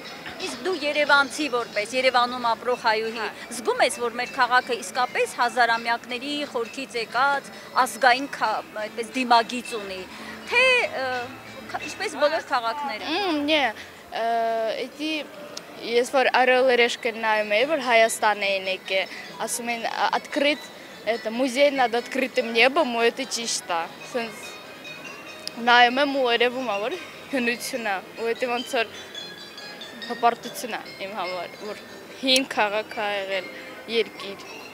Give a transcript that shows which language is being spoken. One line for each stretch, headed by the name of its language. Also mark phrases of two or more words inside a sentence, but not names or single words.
Armenian: Իսկ դու Երևանցի որպես Երևանում ապրող հայուհի, զգում ես, որ մեր քաղաքը իսկապես հազարամյակների խորքից եկած ազգային այդպես դիմագիծ ունի, թե ինչպես բոլոր քաղաքները։ Էդի ես որ Орел и Решка նայում էի, որ Հայաստան էին եկել, ասում են
Russian: открыт это музей над открытым небом,
Armenian: ու это ճիշտ է։ Սենց նայում եմ ու երևում է, որ հնություն է, ու դա ոնց որ հպարտություն է իմ համար, որ հին քաղաք ա եղել երկիր։